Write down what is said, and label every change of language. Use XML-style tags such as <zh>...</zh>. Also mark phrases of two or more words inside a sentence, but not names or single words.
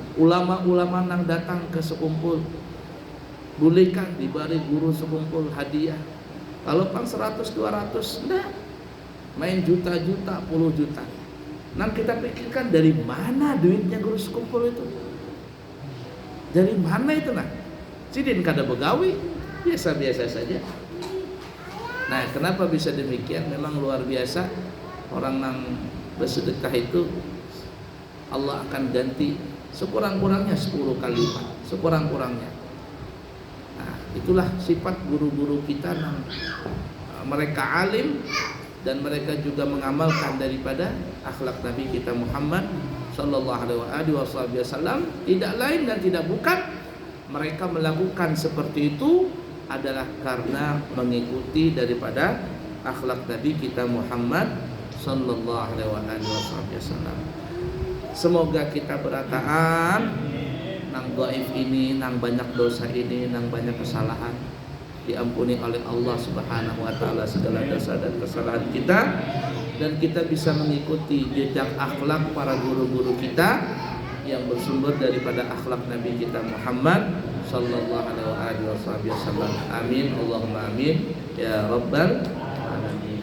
<id>Ulama-ulama yang datang ke sekumpul bolehkan diberi guru sekumpul hadiah. Kalau pang 100-200 enggak, main juta-juta, puluh juta. Nah kita pikirkan dari mana duitnya guru sekumpul itu? Dari mana itu nah?</id> <bjn>Sidin kada begawi,</bjn> <id>biasa-biasa saja. Nah kenapa bisa demikian? Memang luar biasa. Orang yang bersedekah itu Allah akan ganti sekurang-kurangnya 10 kali lipat, sekurang-kurangnya. Nah, itulah sifat guru-guru kita yang mereka alim dan mereka juga mengamalkan daripada akhlak Nabi kita Muhammad</id> <ar>صلى الله عليه وسلم,</ar> <id>tidak lain dan tidak bukan mereka melakukan seperti itu adalah karena mengikuti daripada akhlak Nabi kita Muhammad</id> <ar>صلى الله عليه وسلم.</ar> <id>Semoga kita berataan nang dhaif ini, nang banyak dosa ini, nang banyak kesalahan, diampuni oleh Allah</id> <ar>سبحانه وتعالى</ar> <id>segala dosa dan kesalahan kita, dan kita bisa mengikuti jejak akhlak para guru-guru kita yang bersumber daripada akhlak Nabi kita Muhammad</id> <ar>صلى الله عليه وسلم. آمين اللهم آمين يا رب العالمين.</ar>